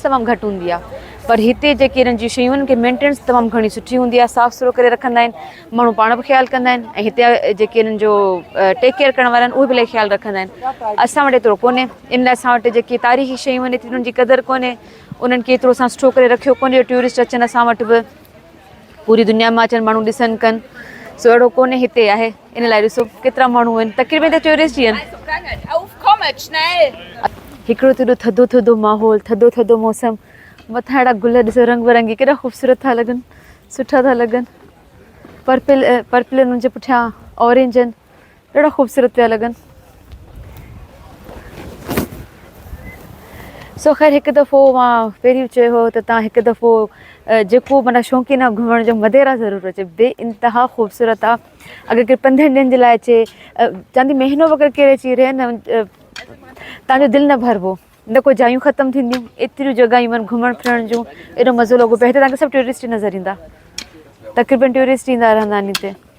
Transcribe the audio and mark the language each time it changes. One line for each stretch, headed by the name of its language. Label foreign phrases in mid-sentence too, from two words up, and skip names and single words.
Sindhi: तमामु घटि हूंदी आहे पर हिते जेके हिननि जी शयूं आहिनि की मेंटेनेंस तमामु घणी सुठी हूंदी आहे साफ़ु सुथिरो करे रखंदा आहिनि माण्हू पाण बि ख़्यालु कंदा आहिनि ऐं हिते जेके हिननि जो
English: take care
Sindhi: करण वारा आहिनि उहे बि इलाही ख़्यालु रखंदा आहिनि असां वटि एतिरो कोन्हे इन लाइ असां वटि जेके तारीख़ी शयूं आहिनि हिते उन्हनि जी क़दुरु कोन्हे उन्हनि खे एतिरो असां सुठो करे रखियो कोन्हे टूरिस्ट अचनि असां वटि बि पूरी दुनिया मां अचनि माण्हू ॾिसनि कनि सो अहिड़ो कोन्हे हिते आहे इन लाइ ॾिसो केतिरा माण्हू आहिनि तक़रीबन हिते टूरिस्ट ई आहिनि
German: Auf, kommet, schnell!
Sindhi: हिकिड़ो त एॾो थधो थधो माहौल थधो थधो मौसम मथां अहिड़ा गुल ॾिसो रंग बिरंगी केॾा ख़ूबसूरत था लॻनि सुठा था लॻनि पर्पल हुननि जे पुठियां ऑरेंज आहिनि ॾाढा ख़ूबसूरत पिया लॻनि सो ख़ैर हिकु दफ़ो मां पहिरीं चयो हो त तव्हां हिकु दफ़ो जेको माना शौक़ीन आहे घुमण जो मदेरा ज़रूरु अचे बे इंतिहा ख़ूबसूरत आहे अगरि केरु 15 ॾींहंनि जे लाइ अचे चवंदी महीनो वग़ैरह केरु अची रहे न तव्हांजो दिलि न भरिबो न को जायूं ख़तमु थींदियूं एतिरियूं जॻहियूं आहिनि घुमण फिरण जूं एॾो मज़ो लॻो पियो हिते तव्हांखे सभु टूरिस्ट ई नज़र ईंदा तक़रीबन टूरिस्ट ईंदा रहंदा आहिनि हिते